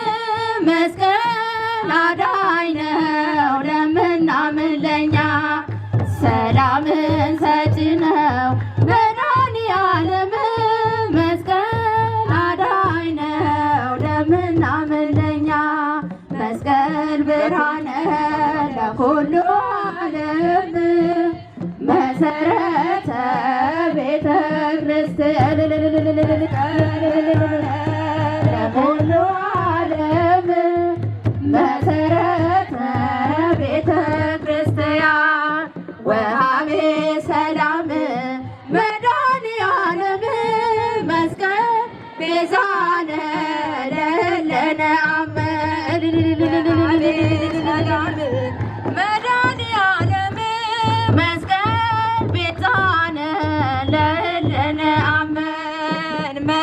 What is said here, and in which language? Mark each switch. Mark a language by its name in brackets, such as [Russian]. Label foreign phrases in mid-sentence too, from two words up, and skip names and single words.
[Amharic] መስቀል አዳኝ ነው ለምናምን ለኛ ሰላምን ሰጪ ነው መድኃኔዓለም መስቀል አዳኝ ነው ለምናምን ለኛ መስቀል [Geez] ብርሃነ ለኩሉ ዓለም መሰረተ ቤተ ክርስቲያን ለኩሉ ዓለም መሰረተ ቤተ ክርስቲያን ወሃቤ ሰላም መድኃኔዓለም መስቀል ቤዛነ ለእለነ አመን መድኃኔዓለም መስቀል ቤዛነ ለእለነ አመን